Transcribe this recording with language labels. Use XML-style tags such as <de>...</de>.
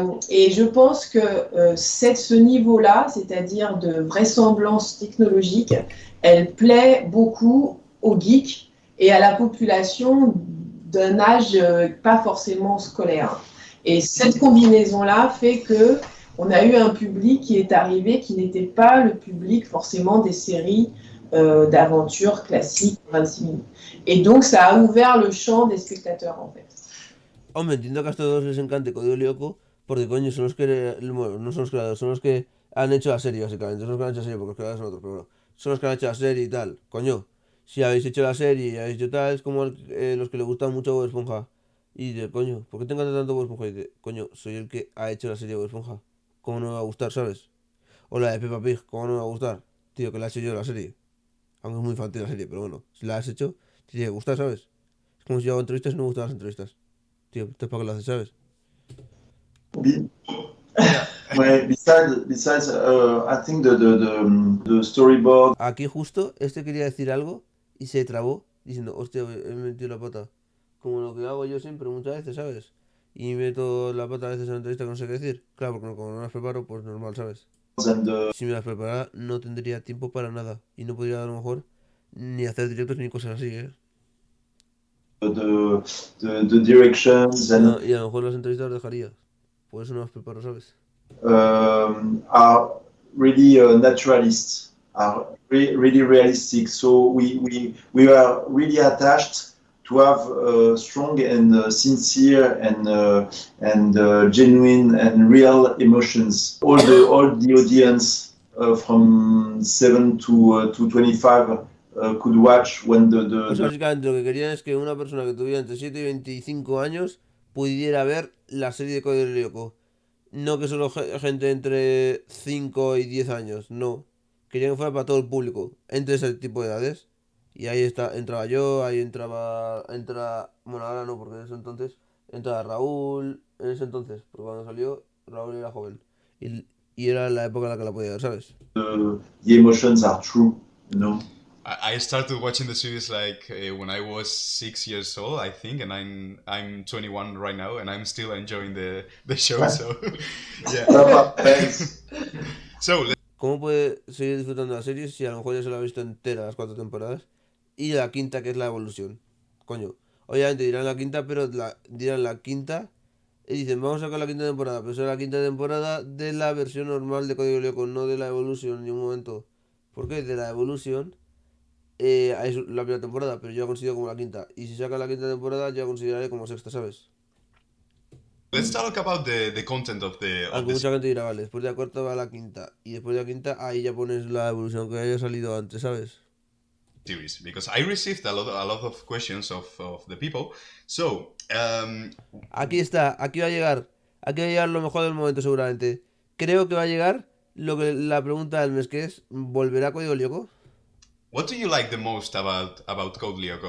<fr>Et je pense que ce niveau-là, c'est-à-dire de vraisemblance technologique, elle plaît beaucoup aux geeks et à la population d'un âge pas forcément scolaire. Et cette combinaison-là fait que on a eu un public qui est arrivé qui n'était pas le public forcément des séries d'aventures classiques 26 minutes. Et donc, ça a ouvert le champ des spectateurs, en fait.</fr> <es>Hombre, entiendo que a estos dos les encante Código Lyoko porque, coño, son los que, bueno, no son los creadores, son los que han hecho la serie, básicamente. Son los que han hecho la serie porque los creadores son otros, pero bueno. Son los que han hecho la serie y tal. Coño, si habéis hecho la serie y habéis hecho tal, es como los que le gustan mucho Bob Esponja. Y dice, coño, ¿por qué te encanta tanto Bob Esponja? Y dice, coño, soy el que ha hecho la serie de Bob Esponja. ¿Cómo no me va a gustar, sabes? O la de Peppa Pig, ¿cómo no me va a gustar? Tío, que la he hecho yo la serie. Aunque es muy infantil la serie, pero bueno, si la has hecho, te tiene que gustar, ¿sabes? Es como si yo hago entrevistas y no me gustan las entrevistas. Tío, ¿tú para qué lo haces, sabes?</es> <en>Be- Ouais, besides, I think the storyboard.</en> <es>Aquí justo, este quería decir algo y se trabó diciendo, hostia, he metido la pata. Como lo que hago yo siempre muchas veces, ¿sabes? Y meto la pata a veces en la entrevista que no sé qué decir. Claro, porque como no las preparo, pues normal, ¿sabes?</es> <en>And the,</en> <es>Si me las preparara, no tendría tiempo para nada. Y no podría a lo mejor ni hacer directos ni cosas así, ¿eh?</es> <en>the directions and</en> <es>Y a lo mejor las entrevistas las dejaría. Por eso no las preparo, ¿sabes?</es> <en>are really naturalist, are really realistic. So we were really attached to have strong and sincere and genuine and real emotions. All the audience from 7 to 25 could watch when</en> <es>Pues básicamente lo que querían es que una persona que tuviera entre 7 y 25 años pudiera ver la serie de Código Lyoko. No que solo gente entre 5 y 10 años, no. Querían que fuera para todo el público, entre ese tipo de edades. Y ahí entraba yo, ahí bueno, ahora no, porque en ese entonces entraba Raúl, en ese entonces, porque cuando salió Raúl era joven. Y era la época en la que la podía ver, ¿sabes?</es> <en>the emotions are true, you know. I started watching the series like when I was 6 years old, I think, and I'm 21 right now, and I'm still enjoying the show. So yeah. Thanks. So</en> <es>¿Cómo puede seguir disfrutando de la serie si a lo mejor ya se la ha visto entera las 4 temporadas? Y la quinta, que es la evolución. Coño. Obviamente dirán la quinta, pero dirán la quinta Y dicen, vamos a sacar la quinta temporada, pero será la quinta temporada de la versión normal de Código Lyoko, no de la Evolution en ningún momento. ¿Por qué? De la Evolution es la primera temporada, pero yo la considero como la quinta. Y si saca la quinta temporada, yo la consideraré como sexta, ¿sabes?</es> <en>Let's talk about the content of</en> <es>Aunque</es> <en>the</en> <es>mucha gente dirá, vale, después de la cuarta va la quinta. Y después de la quinta, ahí ya pones la evolución que haya salido antes, ¿sabes?</es> <en>series, because I received a lot of questions of the people. So,</en> <es>Aquí está, aquí va a llegar. Aquí va a llegar lo mejor del momento, seguramente. Creo que va a llegar la pregunta del mes, que es: ¿volverá Código Lyoko?</es> <en>what do you like the most about Code Lyoko?</en>